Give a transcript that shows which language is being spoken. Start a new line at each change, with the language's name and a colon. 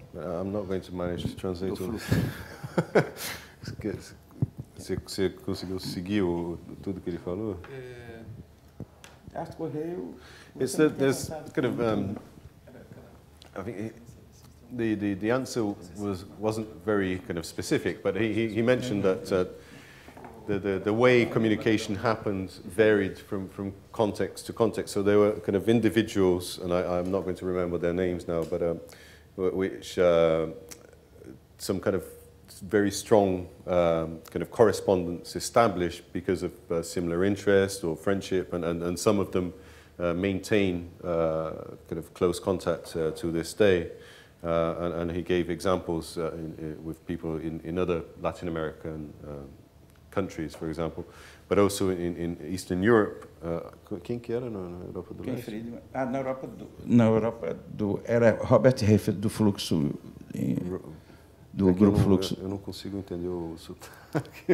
English: I'm not going to manage to translate all this.
Portuguese: Você conseguiu seguir tudo que ele falou? Arte Correio...
English: There's kind of... I think the answer wasn't very kind of specific, but he mentioned that the way communication happened varied from context to context. So there were kind of individuals, and I'm not going to remember their names now, but which some kind of very strong kind of correspondence established because of similar interest or friendship, and some of them maintain kind of close contact to this day. And he gave examples with people in other Latin American countries, for example, but also in Eastern Europe.
Portuguese: Quem que era na Europa do Leste? Na Europa era Robert Heffer, do Fluxo, do Grupo Fluxo. Eu não consigo entender o sotaque.